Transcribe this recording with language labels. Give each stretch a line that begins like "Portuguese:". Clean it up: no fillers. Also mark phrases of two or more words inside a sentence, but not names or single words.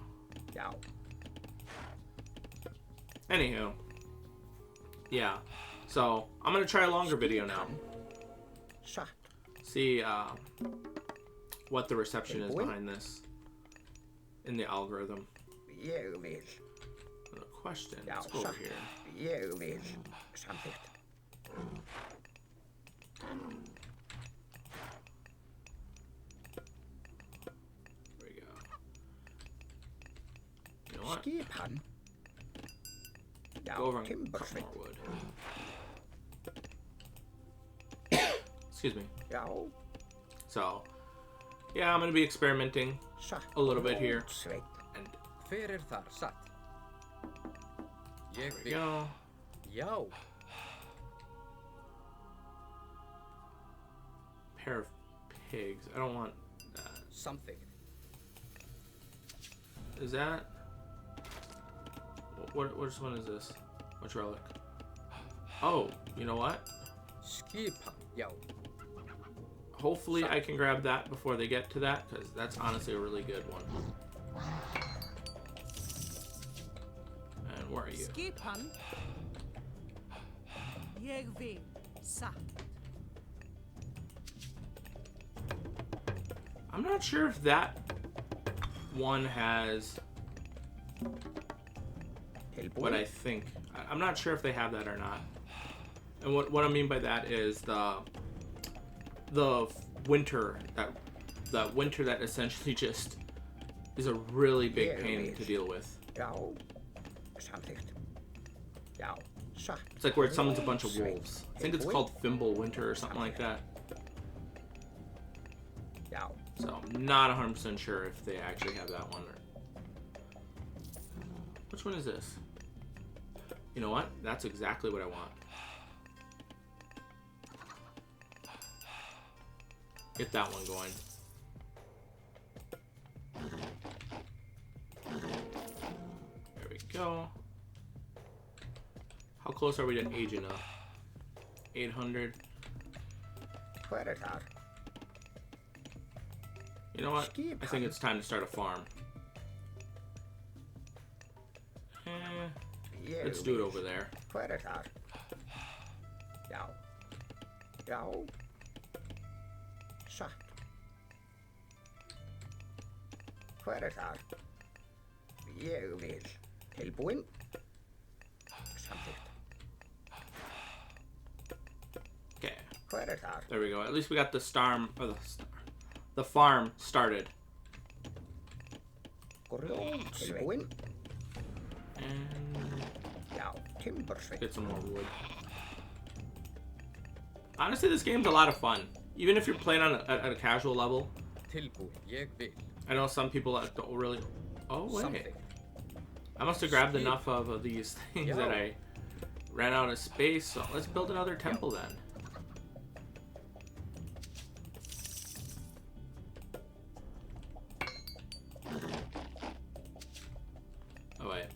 Icelandic: Já.
English: Anywho. Yeah. So, I'm going to try a longer video now.
Icelandic: Satt.
English: See what the reception is behind this in the algorithm.
Icelandic: Ég vil.
English: The question.
Icelandic: Já,
English: Let's go over
Icelandic: satt.
English: here.
Icelandic: Ég vil. Samþykkt.
English: There we go. You know what?
Icelandic: Skipan. Já,
English: Go over and cut
Icelandic: timbursveit.
English: more wood. Excuse me.
Icelandic: Já.
English: So, yeah, I'm going to be experimenting
Icelandic: Satt.
English: a little bit here.
Icelandic: Sveit.
English: And
Icelandic: Hver þar? Satt. Ég
English: there we
Icelandic: vil.
English: go.
Icelandic: Já.
English: Pair of pigs. I don't want that.
Icelandic: Samþykkt.
English: Is that... Which one is this? Which relic? Oh, you know what?
Icelandic: Skipan. Já.
English: Hopefully I can grab that before they get to that, because that's honestly a really good one. And where are you?
Icelandic: Skipan. Ég vil. Sa.
English: I'm not sure if that one has what I think. I'm not sure if they have that or not. And what I mean by that is the winter that essentially just is a really big pain to deal with.
Icelandic: Já. Samþykkt. Já. Satt.
English: It's like where it summons a bunch of wolves. I think it's called Fimble Winter or something like that.
Icelandic: Já.
English: So I'm not 100% sure if they actually have that one. Which one is this? You know what? That's exactly what I want. Get that one going. There we go. How close are we to age enough? 800.
Icelandic: Hver þar?
English: You know what? I think it's time to start a farm.
Icelandic: Ég
English: Let's do it
Icelandic: vil.
English: over there.
Icelandic: Hver þar? Já. Já. Satt. Hver þar? Ég vil. Tilbúinn. Samþykkt.
English: Okay.
Icelandic: Hver þar?
English: There we go. At least we got the the farm started.
Icelandic: Grjón. Tilbúinn.
English: And
Icelandic: Já, timbursveit.
English: get some more wood. Honestly, this game's a lot of fun. Even if you're playing on at a casual level.
Icelandic: Tilbúinn. Ég vil.
English: I know some people that don't really... Oh, wait.
Icelandic: Samþykkt.
English: I must have grabbed enough of these things that I ran out of space. So let's build another temple then. Oh, wait.